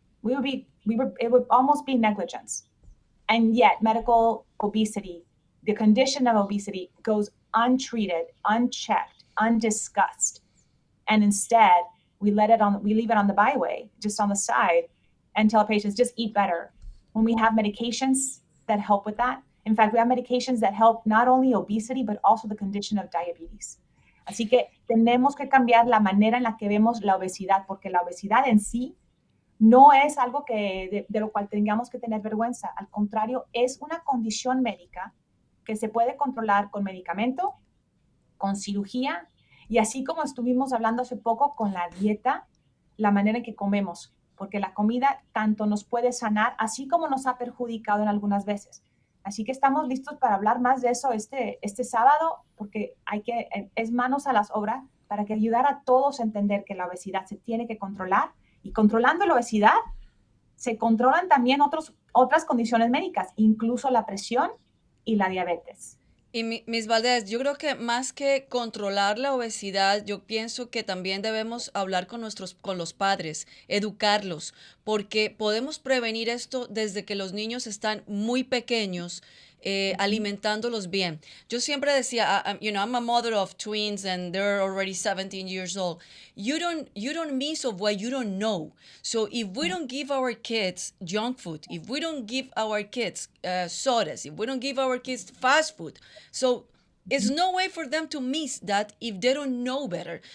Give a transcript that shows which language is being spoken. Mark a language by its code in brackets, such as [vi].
[en] It would almost be negligence. And yet, medical obesity, the condition of obesity, goes untreated, unchecked, undiscussed. And instead, we leave it on the byway, just on the side, and tell patients just eat better. When we have medications that help with that, in fact, we have medications that help not only obesity, but also the condition of diabetes. [es] Así que tenemos que cambiar la manera en la que vemos la obesidad, porque la obesidad en sí no es algo de lo cual tengamos que tener vergüenza. Al contrario, es una condición médica que se puede controlar con medicamento, con cirugía, y así como estuvimos hablando hace poco con la dieta, la manera en que comemos, porque la comida tanto nos puede sanar, así como nos ha perjudicado en algunas veces. Así que estamos listos para hablar más de eso este sábado, porque es manos a las obras para que ayudar a todos a entender que la obesidad se tiene que controlar, y controlando la obesidad se controlan también otras condiciones médicas, incluso la presión y la diabetes. Y Miss Valdez, yo creo que más que controlar la obesidad, yo pienso que también debemos hablar con los padres, educarlos, porque podemos prevenir esto desde que los niños están muy pequeños, alimentándolos bien. Yo siempre decía, [en] I'm a mother of twins and they're already 17 years old. You don't miss of what you don't know. So if we don't give our kids junk food, if we don't give our kids sodas, if we don't give our kids fast food, so it's no way for them to miss that if they don't know better.